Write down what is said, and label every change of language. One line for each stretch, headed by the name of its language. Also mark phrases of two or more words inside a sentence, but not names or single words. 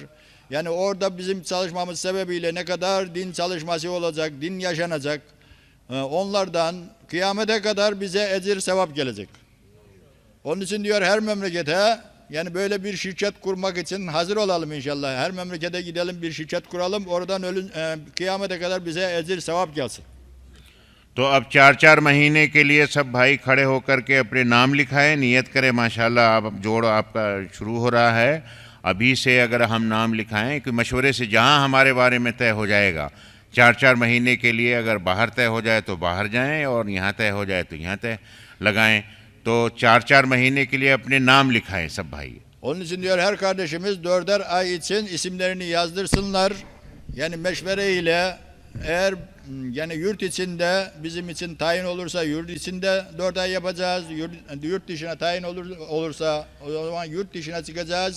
Turkish: Yani orada bizim çalışmamız sebebiyle ne kadar din çalışması olacak, din yaşanacak. Onlardan kıyamete kadar bize ecir sevap gelecek. Onun için diyor her memlekete yani böyle bir şirket kurmak için hazır olalım inşallah. Her memlekete gidelim, bir şirket kuralım. Oradan kıyamete kadar bize ecir sevap gelsin.
Hindi: तो अब 4-4 महीने के लिए सब भाई खड़े होकर के अपने नाम लिखाएं, नियत करें। माशाल्लाह अब जोड़ आपका शुरू हो रहा है। अभी से अगर हम नाम लिखाएं कि मशवरे से जहां हमारे बारे में तय हो जाएगा, 4-4 महीने के लिए अगर बाहर तय हो जाए तो बाहर जाएं और यहाँ तय हो जाए तो यहाँ तय लगाएं। तो 4-4 महीने के लिए अपने नाम लिखाएं सब भाई।
Turkish: Onun için diyor her kardeşimiz 4'er ay için isimlerini yazdırsınlar. Yani meşvere ile eğer yani yurt içinde bizim için tayin olursa yurt içinde 4 ay yapacağız. Yurt dışına tayin olursa o zaman yurt dışına çıkacağız.